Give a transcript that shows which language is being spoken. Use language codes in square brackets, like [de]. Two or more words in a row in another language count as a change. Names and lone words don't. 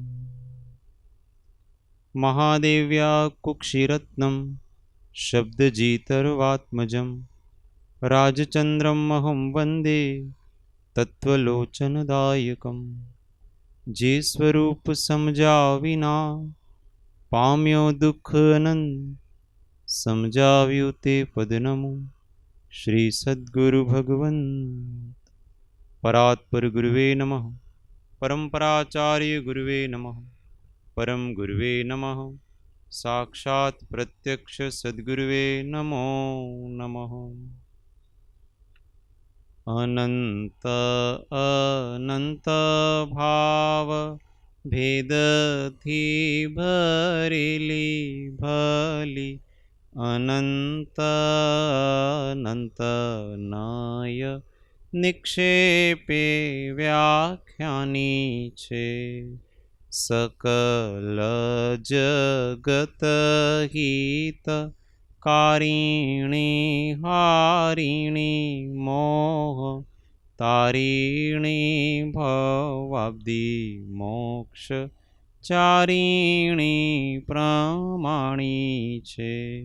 [sa] महादेव्या कुक्षिरत्नं शब्दजितर्वात्मजं राजचन्द्रमहं वन्दे तत्त्वलोचनदायकं। [gu] જે સ્વરૂપ સમજ્યા વિના પામ્યો દુઃખ અનંત, સમજાવ્યું તે પદનમો શ્રી સદ્ગુરુ ભગવંત। [sa] परात्पर गुरुवे नमः। परम्पराचार्य गुरुवे नमः। परम गुरुवे नमः। साक्षात् प्रत्यक्ष सद्गुरुवे नमो नमः। [gu] અનંત અનંત ભાવ ભેદ થી ભરેલી ભલી અનંત અનંત નય નિક્ષેપે વ્યાખ્યાની છે। સકલ જગત હિત કારિણી હારિણી મોહ તારિણી ભવાબ્ધી મોક્ષ ચારિણી પ્રમાણી છે।